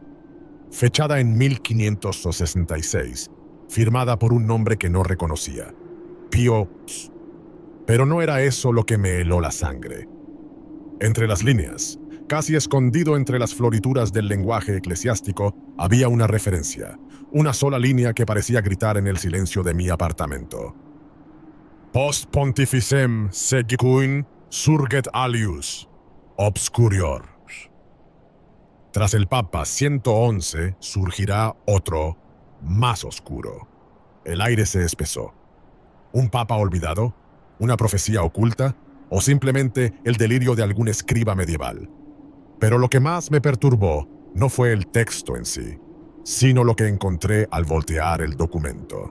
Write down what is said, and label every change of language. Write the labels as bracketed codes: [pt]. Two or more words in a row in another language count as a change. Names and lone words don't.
[es] Fechada en 1566, firmada por un nombre que no reconocía: Pío. Pero no era eso lo que me heló la sangre. Entre las líneas, casi escondido entre las florituras del lenguaje eclesiástico, había una referencia, una sola línea que parecía gritar en el silencio de mi apartamento. [la] Post pontificem segicuin surget alius obscurior. [es] Tras el Papa 111 surgirá otro, más oscuro. El aire se espesó. ¿Un papa olvidado? ¿Una profecía oculta? ¿O simplemente el delirio de algún escriba medieval? Pero lo que más me perturbó no fue el texto en sí, sino lo que encontré al voltear el documento.